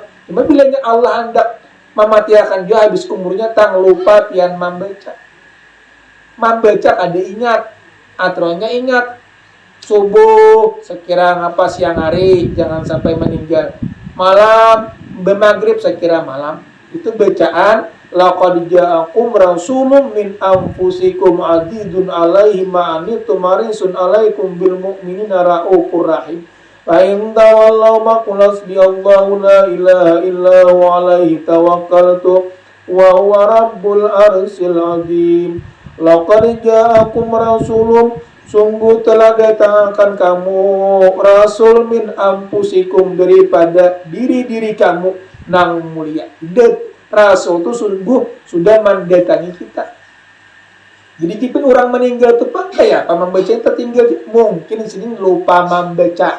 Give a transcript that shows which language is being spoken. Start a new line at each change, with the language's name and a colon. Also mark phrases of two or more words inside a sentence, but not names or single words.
Banjar: Cuma bilangnya Allah hendak mematiakan dia habis umurnya tang lupa pian membaca. Membaca ada ingat, aturannya ingat. Subuh sekira ngapa siang hari jangan sampai meninggal. Malam bermaghrib sekira malam.
Arabic: Itu bacaan لقد جاءكم رسول من أنفسكم عزيز عليه ما عنتم حريص عليكم بالمؤمنين رءوف رحيم. فإن تولوا فقل حسبي الله لا إله إلا هو عليه توكلت وهو رب العرش العظيم. لقد جاءكم رسول,
Banjar: sungguh telah datangkan kamu rasul
Arabic: من أنفسكم,
Banjar: daripada diri-diri kamu nang mulia. Rasul itu sungguh sudah mendatangi kita. Jadi jika orang meninggal itu pakai apa membaca yang tertinggal, mungkin di sini lupa membaca.